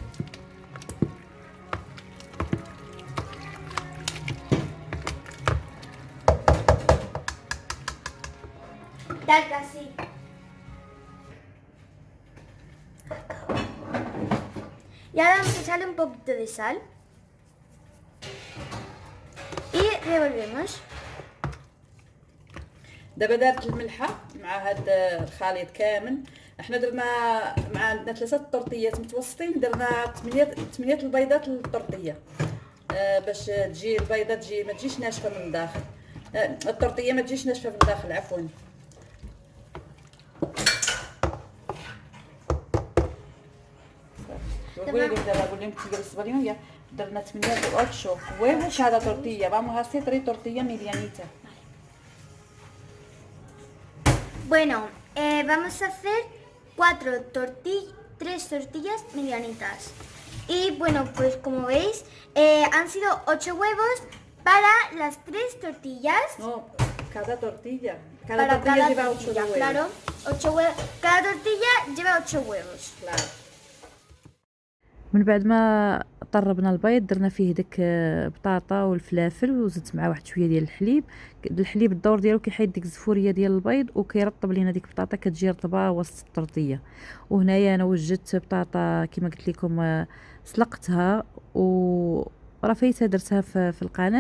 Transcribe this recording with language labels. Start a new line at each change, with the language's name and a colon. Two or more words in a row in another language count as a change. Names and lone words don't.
Spanish: Tal que así. Y ahora vamos a echarle un poquito de sal. Y revolvemos.
Arabic: دابا دارت الملحه مع هذا الخليط كامل. احنا درنا مع عندنا 3 طرطيات متوسطين، درنا 8 البيضات للطرطيه، باش تجي البيضه ما تجيش ناشفه من الداخل. الطرطيه ما تجيش ناشفه من الداخل، عفوا. قولي لهم دابا، قول لهم كي español ya درنا 8
Spanish: huevos cada tortilla. Vamos a hacer 3 tortillas medianitas. Bueno, vamos a hacer 3 tortillas medianitas. Y bueno, pues como veis, han sido 8 huevos para las 3 tortillas. No, cada tortilla. Cada Para tortilla cada lleva 8 tortilla, huevos. claro. 8 huevos. Cada tortilla lleva 8 huevos. Claro.
Arabic: من بعد ما طربنا البيض درنا فيه داك بطاطا والفلافل وزدت معاه واحد شويه ديال الحليب. الحليب الدور ديالو كيحيد ديك الزفوريه ديال البيض وكيرطب لينا ديك البطاطا كتجي رطبه وسط الطرطيه. وهنايا انا وجدت بطاطا كما قلت لكم، سلقتها ورفيتها درتها في القناه.